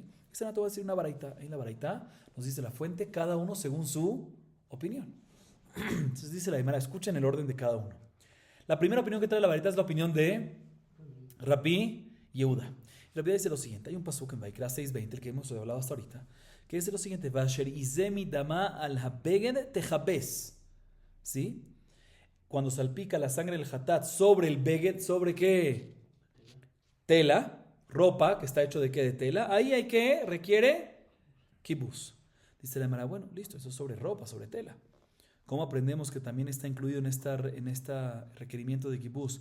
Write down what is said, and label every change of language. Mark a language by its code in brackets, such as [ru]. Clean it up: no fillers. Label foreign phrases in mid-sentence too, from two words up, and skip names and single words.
[es] Esa no te voy a decir una baraita. En la baraita nos dice la fuente, cada uno según su opinión. Entonces dice la Gemara, escuchen el orden de cada uno. La primera opinión que trae la baraita es la opinión de Rabbi Yehuda. Rabbi dice lo siguiente, hay un pasuk en Vaikra 6:20, el que hemos hablado hasta ahorita, que dice lo siguiente, [he] ואשר יזה מדמה על הבגד תכבס, [es] ¿sí? Cuando salpica la sangre del hatat sobre el beged, ¿sobre qué? Tela, ropa, que está hecho de qué? De tela. Ahí hay que, requiere kibuz. Dice la Gemara, bueno, listo, eso es sobre ropa, sobre tela. ¿Cómo aprendemos que también está incluido en esta requerimiento de kibuz?